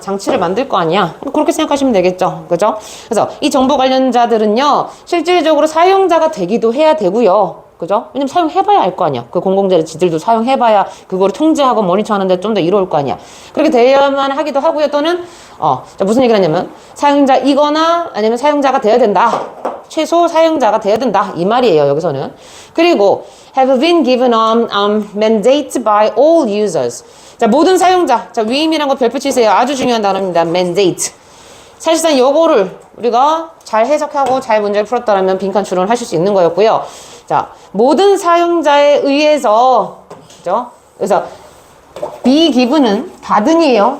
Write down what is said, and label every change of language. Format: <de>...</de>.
<ko>장치를 만들 거 아니야. 그렇게 생각하시면 되겠죠. 그죠? 그래서 이 정보 관련자들은요, 실질적으로 사용자가 되기도 해야 되고요. 그죠? 왜냐면 사용해봐야 알 거 아니야. 그 공공재를 지들도 사용해봐야 그거를 통제하고 모니터하는데 좀 더 이로울 거 아니야. 그렇게 되어야만 하기도 하고요. 또는, 자, 무슨 얘기를 하냐면, 사용자이거나 아니면 사용자가 되어야 된다. 최소 사용자가 되어야 된다. 이 말이에요. 여기서는. 그리고,</ko> <en>have been given mandate by all users.</en> <ko>자, 모든 사용자. 자, 위임이란 거 별표 치세요. 아주 중요한 단어입니다.</ko> <en>mandate.</en> <ko>사실상 요거를 우리가 잘 해석하고 잘 문제를 풀었다면 빈칸 추론을 하실 수 있는 거였고요. 자, 모든 사용자에 의해서, 그죠? 그래서 be given은 받은이에요.</ko>